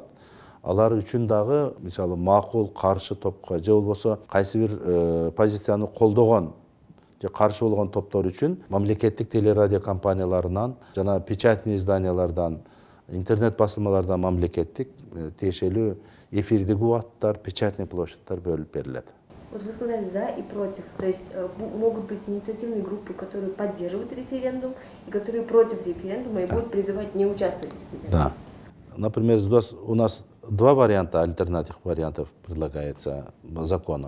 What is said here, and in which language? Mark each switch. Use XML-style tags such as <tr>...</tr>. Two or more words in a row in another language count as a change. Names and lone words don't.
<ky>Алар үчүн дагы мисалы макул каршы топко же болбосо кайсы бир позицияны колдогон же каршы болгон топтор үчүн мамлекеттик телерадио компанияларынан жана печатный изданиялардан, интернет басылмалардан мамлекеттик тиешелүү эфирдик убаттар, печатный площадьтар бөлүп берилет.</ky> <ru>Вот вы сказали за и против, то есть могут быть инициативные группы, которые поддерживают референдум и которые против референдума и будут призывать не участвовать в референдуме. Да. Например, у нас два варианта, альтернативных вариантов предлагается законом.</ru>